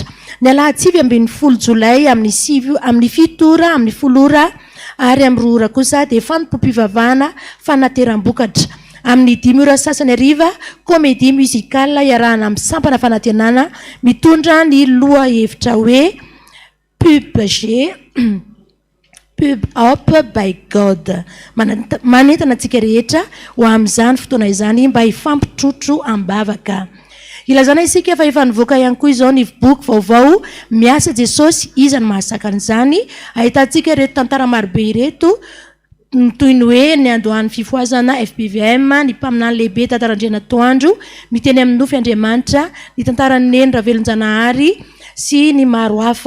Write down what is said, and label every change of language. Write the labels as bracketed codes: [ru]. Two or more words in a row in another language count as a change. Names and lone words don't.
[mg] Ny alahatsivy 20 jolay amin'ny 7 ora amin'ny 10 ora ary amin'ny 2 ora kosa dia fanompom-pivavahana fanateram-bokatra. Amin'ny 10 ora sasany hariva [fr] comédie musicale [mg] iarahana amin'ny sampana fanantenana mitondra ny loha hevitra hoe Pub up by God. Manentana antsika rehetra ho amin'izany fotoana izany mba hifampitrotro ambavaka. Ilazana isika fa efa nivoaka ihany koa izao ny boky vaovao miasa Jesosy iza ny mahasaka an'izany. Ahitantsika reto tantara marobe ireto toy ny hoe ny andohan'ny fifoazana FPVM, ny mpaminany lehibe Tantarandriana Toandro, miteny amin'ny nofy Andriamanitra, ny tantaran'ny Neny Ravelonjanahary sy ny maro hafa.